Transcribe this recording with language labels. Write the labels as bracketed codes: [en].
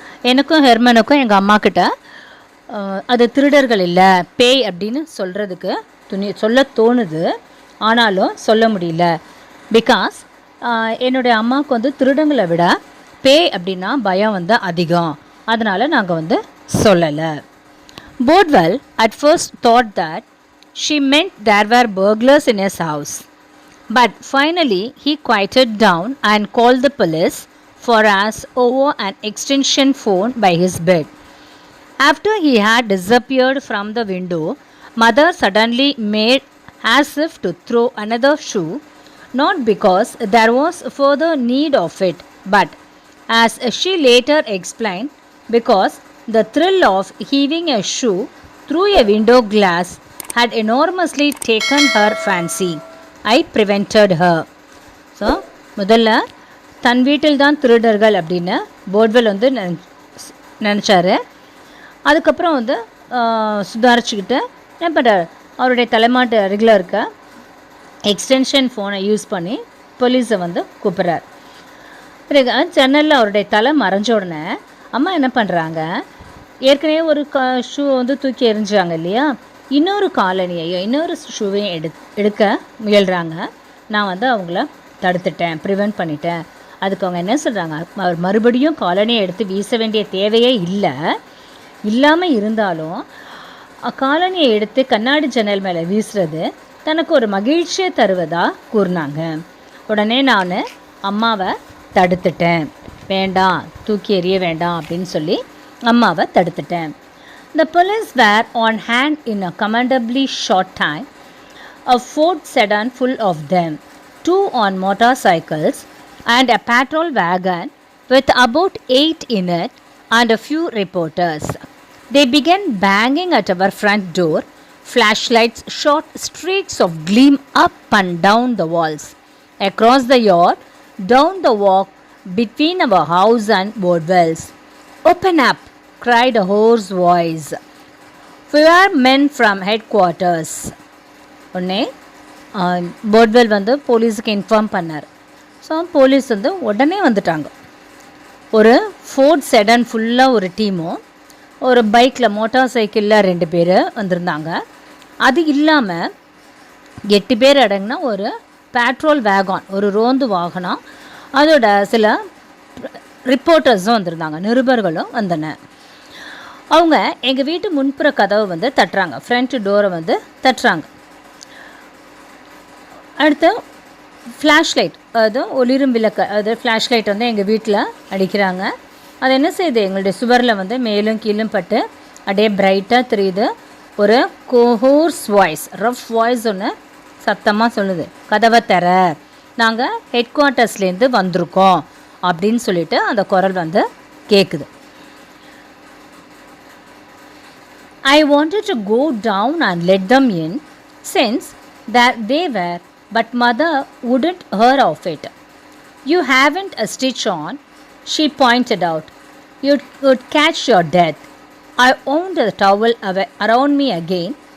[ta] எனக்கும் ஹெர்மனுக்கும் எங்கள் அம்மா கிட்ட அது திருடர்கள் இல்லை பேய் அப்படின்னு சொல்கிறதுக்கு சொல்ல தோணுது, ஆனாலும் சொல்ல முடியல. பிகாஸ் என்னுடைய அம்மாவுக்கு வந்து திருடங்களை விட பேய் அப்படின்னா பயம் வந்து அதிகம், அதனால் நாங்கள் வந்து சொல்லலை. [en] Bodwell at first thought that she meant there were burglars in his house, but finally he quieted down and called the police for us over an extension phone by his bed. After he had disappeared from the window, Mother suddenly made as if to throw another shoe, not because there was further need of it, but, as she later explained, because the thrill of heaving a shoe through a window glass had enormously taken her fancy. I prevented her. [ta] So முதல்ல தன் வீட்டில் தான் திருடர்கள் அப்படின்னு Bothwell வந்து நினச்சாரு. அதுக்கப்புறம் வந்து சுதாரிச்சுக்கிட்டு என்ன பண்ணுறாரு, அவருடைய தலைமாட்டு அருகில் இருக்க எக்ஸ்டென்ஷன் ஃபோனை யூஸ் பண்ணி போலீஸை வந்து கூப்பிட்றார். பிறகு ஜன்னலில் அவருடைய தலை மறைஞ்ச உடனே அம்மா என்ன பண்ணுறாங்க, ஏற்கனவே ஒரு ஷூ வந்து தூக்கி எறிஞ்சாங்க இல்லையா, இன்னொரு காலனியையும் இன்னொரு ஷூவையும் எடுக்க முயல்கிறாங்க. நான் வந்து அவங்கள தடுத்துட்டேன், ப்ரிவெண்ட் பண்ணிட்டேன். அதுக்கு அவங்க என்ன சொல்கிறாங்க, அவர் மறுபடியும் காலனியை எடுத்து வீச வேண்டிய தேவையே இல்லாமல் இருந்தாலும் காலனியை எடுத்து கண்ணாடி ஜன்னல் மேலே வீசுறது தனக்கு ஒரு மகிழ்ச்சியை தருவதாக கூறினாங்க. உடனே நான் அம்மாவை தடுத்துட்டேன், வேண்டாம் தூக்கி எறிய வேண்டாம் அப்படின்னு சொல்லி அம்மாவை தடுத்துட்டேன். [en] The police were on hand in a commendably short time. A Ford sedan full of them, 2 on motorcycles, and a patrol wagon with about 8 in it, and a few reporters. They began banging at our front door. Flashlights shot streaks of gleam up and down the walls, across the yard, down the walk between our house and Bodwell's. "Open up!" cried a hoarse voice. "We are men from headquarters." [ta] உடனே Bothwell வந்து போலீஸுக்கு inform பண்ணார். So police வந்து உடனே வந்துட்டாங்க. ஒரு fort sedan ஃபுல்லாக ஒரு டீமும், ஒரு பைக்கில் மோட்டார் சைக்கிளில் 2 பேர் வந்திருந்தாங்க. அது இல்லாமல் 8 பேர் அடங்கினா ஒரு பேட்ரோல் வேகான், ஒரு ரோந்து வாகனம், அதோட சில ரிப்போர்ட்டர்ஸும் வந்திருந்தாங்க, நிருபர்களும் வந்தன. அவங்க எங்கள் வீட்டு முன்புற கதவை வந்து தட்டுறாங்க, ஃப்ரண்ட் டோரை வந்து தட்டுறாங்க. அடுத்து ஃப்ளாஷ் லைட், அது ஒளிரும் விளக்கு, அது ஃப்ளாஷ் லைட் வந்து எங்கள் வீட்டில் அடிக்கிறாங்க. அது என்ன செய்யுது, எங்களுடைய சுவரில் வந்து மேலும் கீழும் பட்டு அப்படியே பிரைட்டாக தெரியுது. ஒரு கோஹோர்ஸ் வாய்ஸ், ரஃப் வாய்ஸ் ஒன்று சத்தமாக சொல்லுது, கதவை தர, நாங்கள் ஹெட் குவார்ட்டர்ஸ்லேருந்து வந்திருக்கோம் அப்படின்னு சொல்லிட்டு அந்த குரல் வந்து கேட்குது. [en] I wanted to go down and let them in since that they were, but mother wouldn't hear of it. You haven't a stitch on, she pointed out. You would catch your death. I wound the towel around me again.